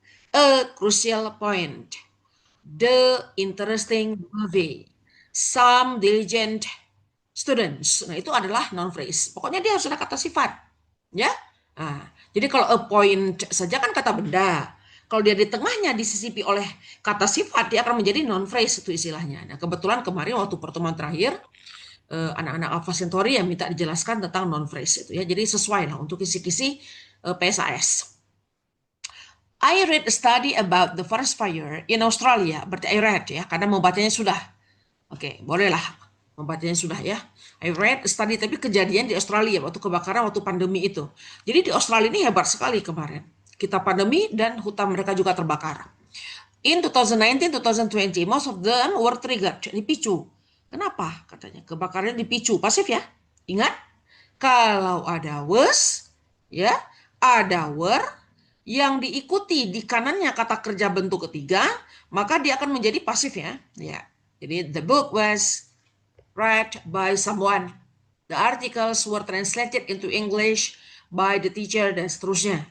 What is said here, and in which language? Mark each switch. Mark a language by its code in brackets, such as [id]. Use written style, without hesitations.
[en] A crucial point, the interesting movie, some diligent students. [id] Nah, itu adalah non phrase. Pokoknya dia harus ada kata sifat, ya. Nah, jadi kalau a point saja kan kata benda. Kalau dia di tengahnya disisipi oleh kata sifat, dia akan menjadi non phrase itu istilahnya. Nah, kebetulan kemarin waktu pertemuan terakhir anak-anak Alpha Centauri yang minta dijelaskan tentang non phrase itu, ya. Jadi sesuai lah untuk kisi-kisi PSAS. [en] I read a study about the forest fire in Australia. [id] Berarti [en] I read, [id] ya, karena membacanya sudah. Oke, bolehlah membacanya sudah, ya. [en] I read a study, [id] tapi kejadian di Australia waktu kebakaran, waktu pandemi itu. Jadi di Australia ini hebat sekali kemarin. Kita pandemi dan hutan mereka juga terbakar. [en] In 2019-2020, most of them were triggered, [id] dipicu. Kenapa? Katanya kebakarannya dipicu, pasif, ya. Ingat, kalau ada was, ya, ada were yang diikuti di kanannya kata kerja bentuk ketiga, maka dia akan menjadi pasif, ya. Ya. [en] Jadi the book was read by someone. The articles were translated into English by the teacher [id] dan seterusnya.